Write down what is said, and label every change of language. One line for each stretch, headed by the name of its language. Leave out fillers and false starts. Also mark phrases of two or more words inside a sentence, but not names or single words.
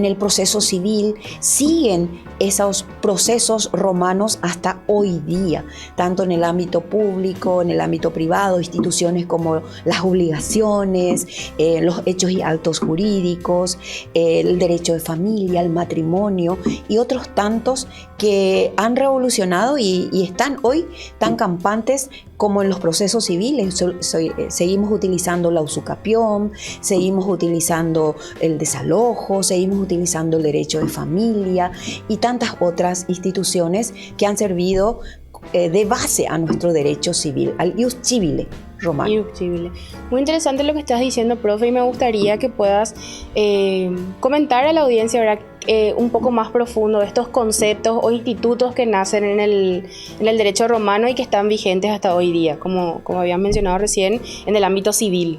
Spanish: el proceso civil, siguen esos procesos romanos hasta hoy día, tanto en el ámbito público, en el ámbito privado, instituciones como las obligaciones, los hechos y actos jurídicos, el derecho de familia, el matrimonio y otros tantos que han revolucionado y están hoy tan campantes como en los procesos civiles. Seguimos utilizando la usucapión, seguimos utilizando el desalojo, seguimos utilizando el derecho de familia y tantas otras instituciones que han servido de base a nuestro derecho civil, al
Latin: ius civile
Spanish: romano.
Latin: Ius civile.
Spanish: Muy interesante lo que estás diciendo, profe, y me gustaría que puedas comentar a la audiencia, ¿verdad? Un poco más profundo de estos conceptos o institutos que nacen en el derecho romano y que están vigentes hasta hoy día, como habías mencionado recién, en el ámbito civil.